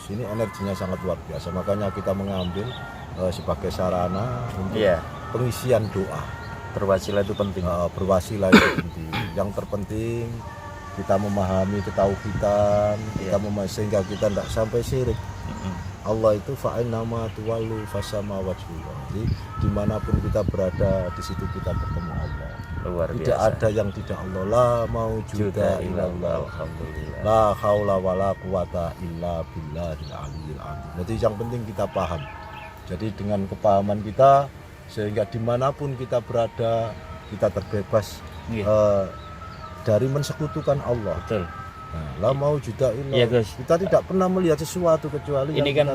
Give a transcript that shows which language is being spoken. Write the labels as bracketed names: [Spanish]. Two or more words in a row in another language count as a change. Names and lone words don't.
[Indonesian] Ini energinya sangat luar biasa, makanya kita mengambil sebagai sarana untuk Iya. pengisian doa. Berwasilah itu penting. Berwasilah itu penting. Yang terpenting kita memahami ketauhidan, kita memahami sehingga kita tidak sampai syirik. [Arabic] Allah itu فأينما تولوا فثم وجه الله. [Indonesian] Jadi dimanapun kita berada, di situ kita bertemu Allah. Luar Tidak biasa. ada yang tidak Allah. [Arabic] لا موجود إلا الله. Alhamdulillah. لا حول ولا قوة إلا بالله العلي العظيم. [Indonesian] Jadi yang penting kita paham. Jadi dengan kepahaman kita, sehingga dimanapun kita berada, kita terbebas Iya. dari mensekutukan Allah. Betul. [Arabic] Nah, لا موجود إلا الله. [Indonesian] Iya, Gus. Kita tidak pernah melihat sesuatu kecuali Ini yang